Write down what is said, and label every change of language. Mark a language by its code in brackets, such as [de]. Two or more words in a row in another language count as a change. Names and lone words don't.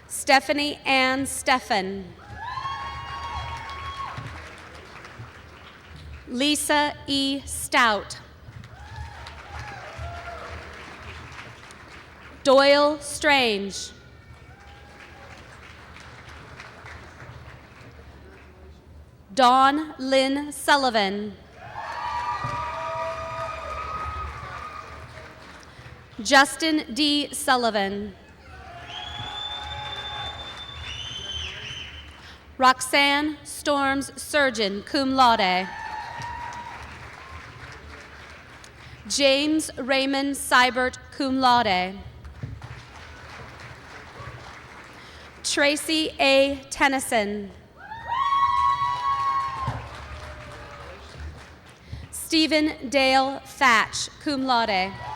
[en] Stephanie Ann Steffen. Lisa E. Stout. Doyle Strange. Dawn Lynn Sullivan. Justin D. Sullivan. Roxanne Storms Surgeon, [la] cum laude. [en] James Raymond Seibert, [la] cum laude. [en] Tracy A. Tennyson. Stephen Dale Thatch, [la] cum laude.